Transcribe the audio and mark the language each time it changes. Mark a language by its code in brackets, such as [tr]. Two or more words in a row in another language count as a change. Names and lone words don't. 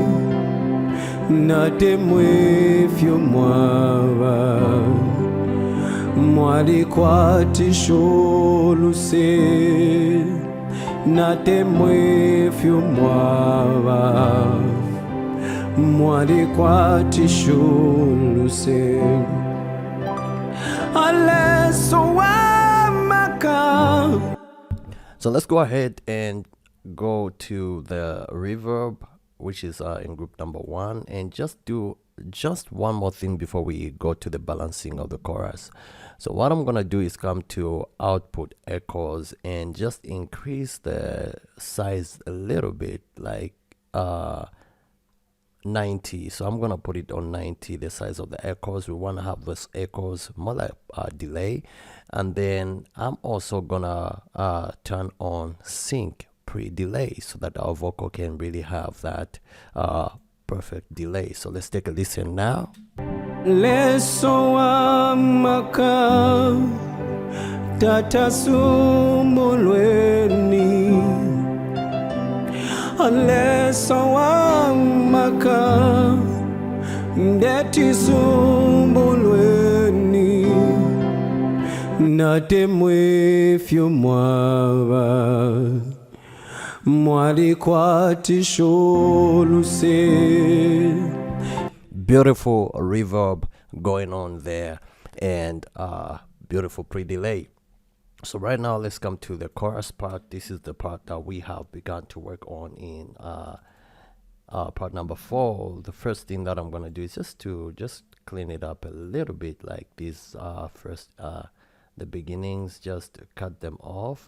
[bem] natemwe fyo mwaba mwali kwati sholuse, natemwe fyo mwaba mwali kwati sholuse, aleso amaka. [en] So let's go ahead and go to the reverb, which is in group number 1, and just do one more thing before we go to the balancing of the chorus. So what I'm gonna do is come to output echoes and just increase the size a little bit, like 90. So I'm gonna put it on 90, the size of the echoes. We want to have those echoes more like delay. And then I'm also gonna turn on sync pre-delay so that our vocal can really have that perfect delay. So let's take a listen now. [bem] Leso amaka tata sumbulweni, leso amaka ndeti sumbulweni, natemwe fyo mwaba mwali kwati sholuse. [en] Beautiful reverb going on there, and beautiful pre-delay. So right now let's come to the chorus part. This is the part that we have begun to work on in part number 4. The first thing that I'm gonna do is just clean it up a little bit, like this first the beginnings, just cut them off.